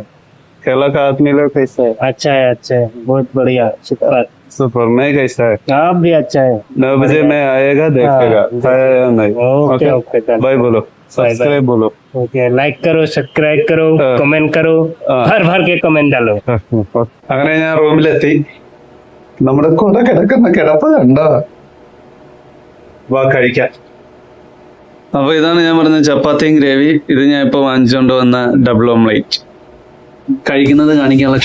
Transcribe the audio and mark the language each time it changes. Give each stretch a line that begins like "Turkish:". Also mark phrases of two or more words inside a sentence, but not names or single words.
Hindi: केरला का आदमी लोग कैसा है? अच्छा है, बहुत बढ़िया, सुपर। मैं कैसा है? आप भी अच्छा है। 9 बजे मैं आएगा, देखेगा खाया या नहीं। ओके बाय बोलो, सब्सक्राइब बोलो। ओके, लाइक करो, सब्सक्राइब करो, कमेंट करो, भर भर के कमेंट डालो।
Malayalam: അങ്ങനെ ഞാൻ റൂമിലെത്തി. നമ്മുടെ കുട കിടക്കുന്ന കിടപ്പ് കണ്ടോ? വാ കഴിക്കാം. അപ്പൊ ഇതാണ് ഞാൻ പറഞ്ഞ ചപ്പാത്തിയും ഗ്രേവി. ഇത് ഞാൻ ഇപ്പൊ വാങ്ങിച്ചുകൊണ്ട് വന്ന
English: double omelette.
Malayalam: കഴിക്കുന്നത് കാണിക്കാനുള്ള ക്ഷമ എനിക്കില്ല.